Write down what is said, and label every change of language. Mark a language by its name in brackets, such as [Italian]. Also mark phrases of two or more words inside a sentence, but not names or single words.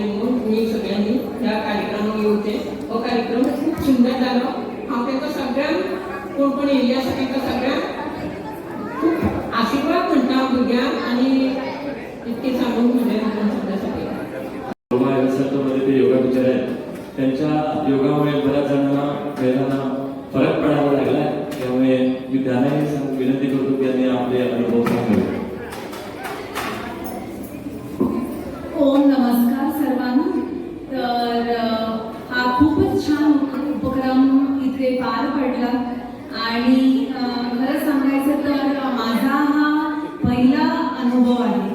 [Konkani] म्हणून तुमी सगळ्यांनी ह्या कार्यक्रमाक येवचें. हो कार्यक्रम खूब सुंदर जालो. हांव तांकां सगळ्यांक कोण कोण येयल्ली आसा तांकां सगळ्यांक खूब आशिर्वाद म्हणटा भुरग्यांक आनी इतकें सांगून म्हजें सुद्दां सगळें [Marathi] संतमध्ये ते योगा टीचर आहेत. त्यांच्या योगामुळे बऱ्याच जणांना महिलांना फरक पडायला लागला आहे. त्यामुळे मी त्यांनाही विनंती करतो की त्यांनी आपले अनुभव सांगावे. ओम नमस्कार सर्वांना. तर हा खूपच छान उपक्रम इथे पार पडला आणि खरं सांगायचं तर माझा हा पहिला अनुभव आहे.